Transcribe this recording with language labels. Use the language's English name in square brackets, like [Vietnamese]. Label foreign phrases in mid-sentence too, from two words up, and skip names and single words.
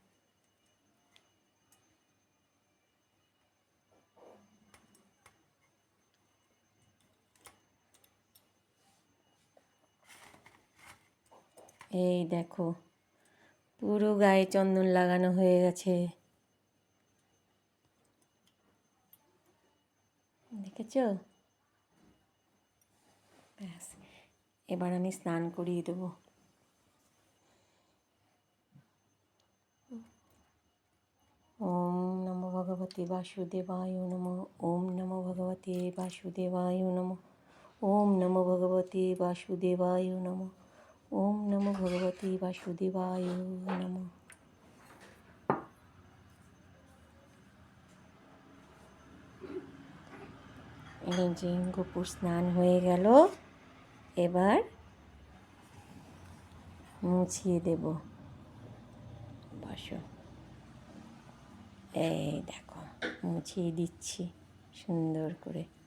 [Bangla] এই দেখো পুরো গায়ে চন্দন লাগানো হয়ে গেছে, দেখেছ? ব্যাস, এবার আমি স্নান করিয়ে দেবো। [Sanskrit] ওম নমো ভগবতে বাসুদেবায় নমঃ। ওম নমো ভগবতে বাসুদেবায় নমঃ। ওম নমো ভগবতে বাসুদেবায় নমঃ। ওম নমো ভগবতে বাসুদেবায় নমঃ। [Bangla] এই যে গোপুর স্নান হয়ে গেল, এবার মুছিয়ে দেব। বসো, এই দেখো মুছিয়ে দিচ্ছি সুন্দর করে।